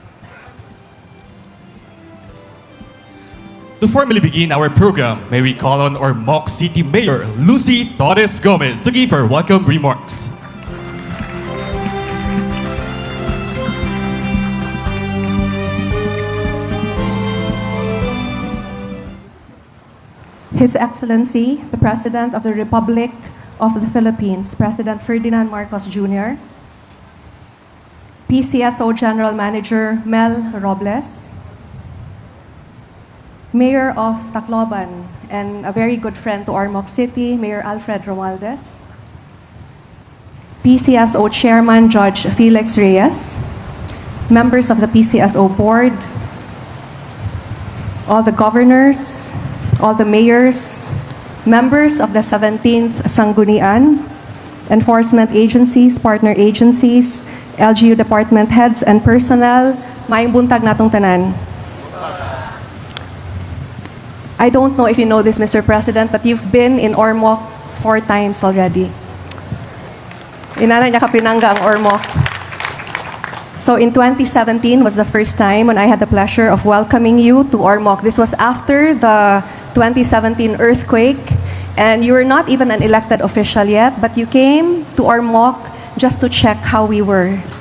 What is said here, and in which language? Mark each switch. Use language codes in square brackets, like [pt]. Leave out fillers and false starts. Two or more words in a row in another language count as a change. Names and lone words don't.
[en] To formally begin our program, may we call on our Ormoc City Mayor, Lucy Torres Gomez, to give her welcome remarks. His Excellency, the President of the Republic of the Philippines, President Ferdinand Marcos Jr., PCSO General Manager Mel Robles, Mayor of Tacloban, and a very good friend to Ormoc City, Mayor Alfred Romualdez. PCSO Chairman Judge Felix Reyes. Members of the PCSO Board, all the governors, all the mayors, members of the 17th Sanggunian, enforcement agencies, partner agencies, LGU department heads and personnel, [ceb] maayong buntag natong tanan. [en] I don't know if you know this, Mr. President, but you've been in Ormoc 4 times already. [ceb] Inana niya kapinangga ang Ormoc. [en] So in 2017 was the first time when I had the pleasure of welcoming you to Ormoc. This was after the 2017 earthquake, and you were not even an elected official yet, but you came to Ormoc just to check how we were.